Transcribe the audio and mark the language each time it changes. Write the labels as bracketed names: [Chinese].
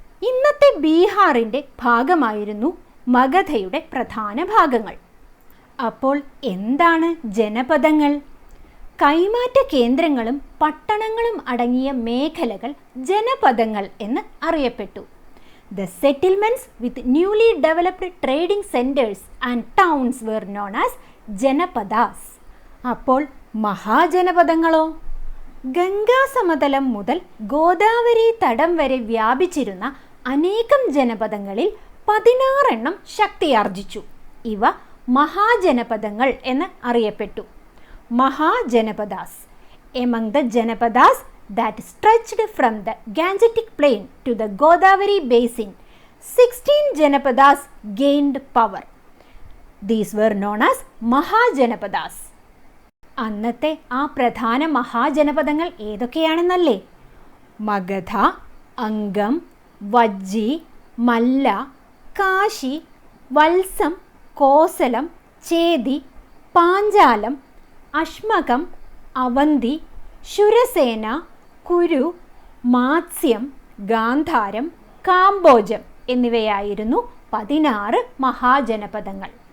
[Malayalam] ഇന്നത്തെ ബീഹാറിൻ്റെ ഭാഗമായിരുന്നു മഗധയുടെ പ്രധാന ഭാഗങ്ങൾ. അപ്പോൾ എന്താണ് ജനപദങ്ങൾ? കൈമാറ്റ കേന്ദ്രങ്ങളും പട്ടണങ്ങളും അടങ്ങിയ മേഖലകൾ ജനപദങ്ങൾ എന്ന് അറിയപ്പെട്ടു. [English] The settlements with newly developed trading centers and towns were known as janapadas. [Malayalam] അപ്പോൾ മഹാജനപദങ്ങളോ? ഗംഗാ സമതലം മുതൽ ഗോദാവരി തടം വരെ വ്യാപിച്ചിരുന്ന അനേകം ജനപദങ്ങളിൽ 16 എണ്ണം ശക്തിയാർജിച്ചു. ഇവ മഹാജനപദങ്ങൾ എന്ന് അറിയപ്പെട്ടു. [English] Mahajanapadas. Among the janapadas that stretched from the Gangetic plain to the Godavari basin, 16 janapadas gained power. These were known as Mahajanapadas. [Malayalam] അന്നത്തെ ആ പ്രധാന മഹാജനപദങ്ങൾ ഏതൊക്കെയാണെന്നല്ലേ? മഗധ, അംഗം, വജ്ജി, മല്ല, കാശി, വത്സം, കോസലം, ചേതി, പാഞ്ചാലം, അശ്മകം, അവന്തി, ശുരസേന, കുരു, മാത്സ്യം, ഗാന്ധാരം, കാംബോജം എന്നിവയായിരുന്നു 16 മഹാജനപദങ്ങൾ.